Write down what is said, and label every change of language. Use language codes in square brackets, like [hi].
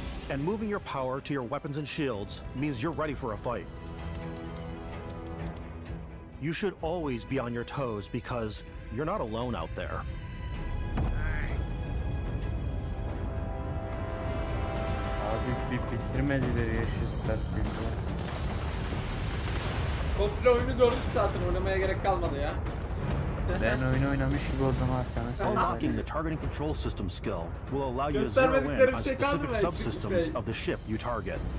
[en] And moving your power to your weapons and shields means you're ready for a fight. You should always be on your toes because you're not alone out there. [tr] Abi bitirmediler ya şu Starfield'ı. Komple oyunu gördük zaten, oynamaya gerek kalmadı ya. Ben oyunu oynamış gibi oldum ha sana. [en] Unlocking the targeting control system skill will allow you to zero in on specific subsystems of the ship you target.